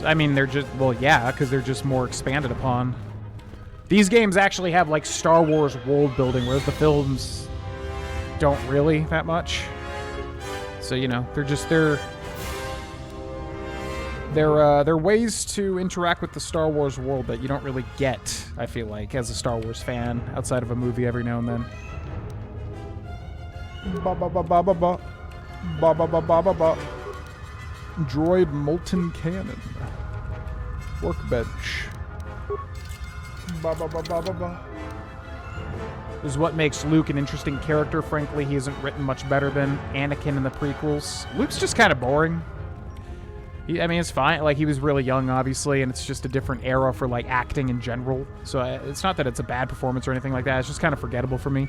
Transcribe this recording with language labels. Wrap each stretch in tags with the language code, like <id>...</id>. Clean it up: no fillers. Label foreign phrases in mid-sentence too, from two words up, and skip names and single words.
<en>I mean, they're just, well, yeah, because they're just more expanded upon. These games actually have, like, Star Wars world building, whereas the films don't really that much. So, you know, they're ways to interact with the Star Wars world that you don't really get, I feel like, as a Star Wars fan, outside of a movie every now and then. Ba-ba-ba-ba-ba-ba. Ba-ba-ba-ba-ba-ba. Droid Molten Cannon. Workbench. Ba-ba-ba-ba-ba-ba. This is what makes Luke an interesting character. Frankly, he isn't written much better than Anakin in the prequels. Luke's just kind of boring. I mean, it's fine. Like, he was really young, obviously, and it's just a different era for, like, acting in general. So it's not that it's a bad performance or anything like that. It's just kind of forgettable for me.</en>